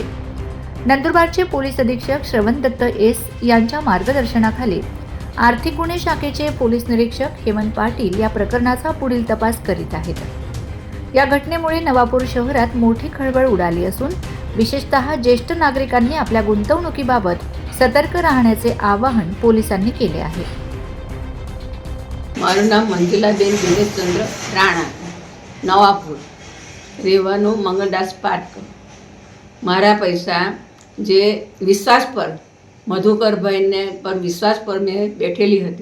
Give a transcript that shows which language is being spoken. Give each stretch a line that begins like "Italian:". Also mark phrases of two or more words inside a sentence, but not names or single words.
Marathi: नंदुरबारचे पोलीस अधीक्षक श्रवण दत्त एस यांच्या मार्गदर्शनाखाली आर्थिक गुन्हे शाखेचे पोलीस निरीक्षक हेमंत पाटील या प्रकरणाचा पुढील तपास करीत आहेत. या घटनेमुळे नवापूर शहरात मोठी खळबळ उडाली असून विशेषतः ज्येष्ठ नागरिकांनी आपल्या गुंतवणुकीबाबत सतर्क राहण्याचे आवाहन पोलिसांनी केले आहे.
Gujarati: મારું નામ મંજુલાબેન દિનેશચંદ્ર રાણા, નવાપુર, રહેવાનું મંગળદાસ પાર્ક. મારા પૈસા જે વિશ્વાસ પર મધુકરભાઈને પર વિશ્વાસ પર મેં બેઠેલી હતી.